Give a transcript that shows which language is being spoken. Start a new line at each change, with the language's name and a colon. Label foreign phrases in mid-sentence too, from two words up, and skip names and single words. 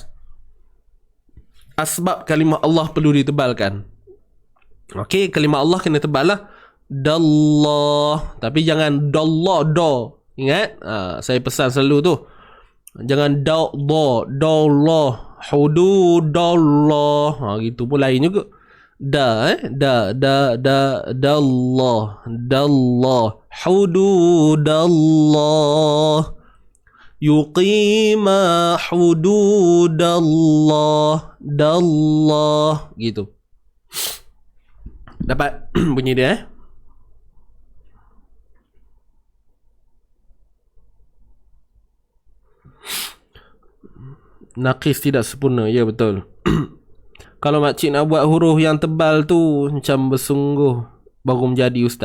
Malay: Asbab kalimah Allah perlu ditebalkan. Okey, kalimah Allah kena tebal lah. Dallah. Tapi jangan dallah do. Ingat? Saya pesan selalu tu. Jangan dallah. Hududallah. Gitu pun lain juga. Dallah.
Arabic: Hududallah. Yuqima hududallah.
Malay: Dallah. Gitu. Dapat bunyi dia Naqis tidak sempurna. Ya betul. Kalau makcik nak buat huruf yang tebal tu macam bersungguh baru menjadi ustaz.